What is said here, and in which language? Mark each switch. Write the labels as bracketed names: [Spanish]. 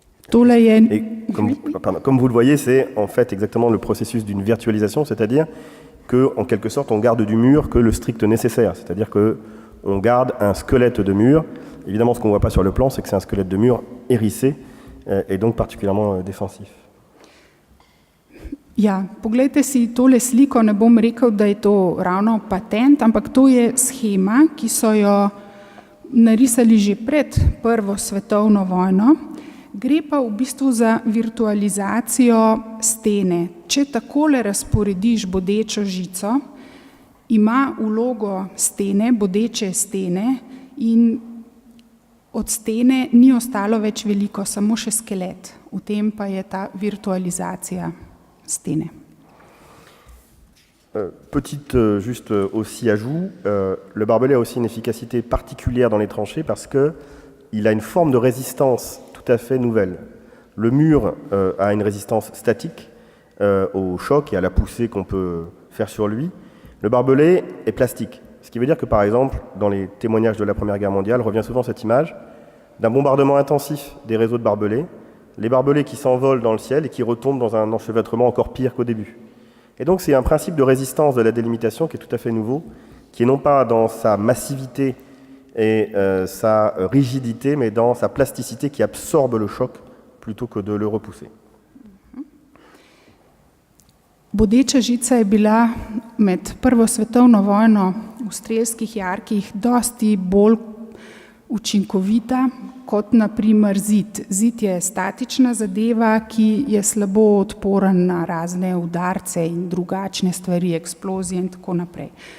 [French] Et comme vous le voyez, c'est en fait exactement le processus d'une virtualisation, c'est-à-dire qu'en quelque sorte on garde du mur que le strict nécessaire, c'est-à-dire qu'on garde un squelette de mur. Évidemment, ce qu'on ne voit pas sur le plan, c'est que c'est un squelette de mur hérissé et donc particulièrement défensif. [Slovenian] Ja, poglejte si tole sliko, ne bom rekel, da je to ravno patent, ampak to je shema, ki so jo narisali že pred Prvo svetovno vojno. Gre pa v bistvu za virtualizacijo stene. Če takole razporediš bodečo žico, ima vlogo stene, bodeče stene in od stene ni ostalo več veliko, samo še skelet. V tem pa je ta virtualizacija stene. [French] Petite juste aussi ajout, le barbelé a aussi une efficacité particulière dans les tranchées parce qu'il a une forme de résistance tout à fait nouvelle. Le mur a une résistance statique au choc et à la poussée qu'on peut faire sur lui. Le barbelé est plastique, ce qui veut dire que par exemple, dans les témoignages de la Première Guerre mondiale, revient souvent cette image d'un bombardement intensif des réseaux de barbelés, les barbelés qui s'envolent dans le ciel et qui retombent dans un enchevêtrement encore pire qu'au début. Et donc c'est un principe de résistance de la délimitation qui est tout à fait nouveau, qui est non pas dans sa massivité et sa rigidité, mais dans sa plasticité qui absorbe le choc plutôt que de le repousser. [Slovenian] Bodeča žica je bila med Prvo svetovno vojno v strelskih jarkih dosti bolj učinkovita kot na primer zid. Zid je statična zadeva, ki je slabo odporen na razne udarce in drugačne stvari, eksplozije in tako naprej.